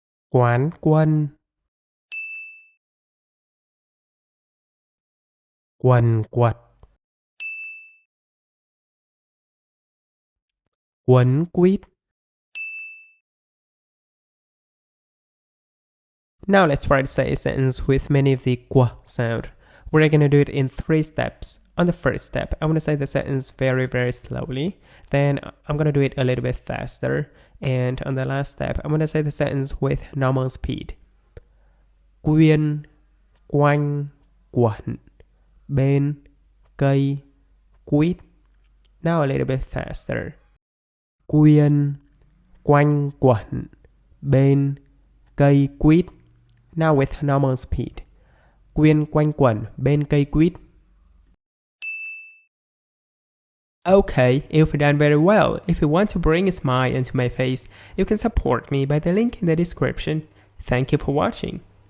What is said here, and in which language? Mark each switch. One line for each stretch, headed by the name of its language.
Vietnamese: quán quân, quần quật, quấn quýt.
English: Now let's try to say a sentence with many of the Q sound. We're going to do it in 3 steps. On the first step, I'm going to say the sentence very, very slowly. Then I'm going to do it a little bit faster. And on the last step, I'm going to say the sentence with normal speed.
Vietnamese: Quyên, quanh, quẩn, bên, cây, quýt.
English: Now a little bit faster.
Vietnamese: Quyên, quanh, quẩn, bên, cây, quýt.
English: Now with normal speed.
Vietnamese: Quyên quanh quẩn bên cây quýt.
English: Okay, you've done very well. If you want to bring a smile into my face, you can support me by the link in the description. Thank you for watching.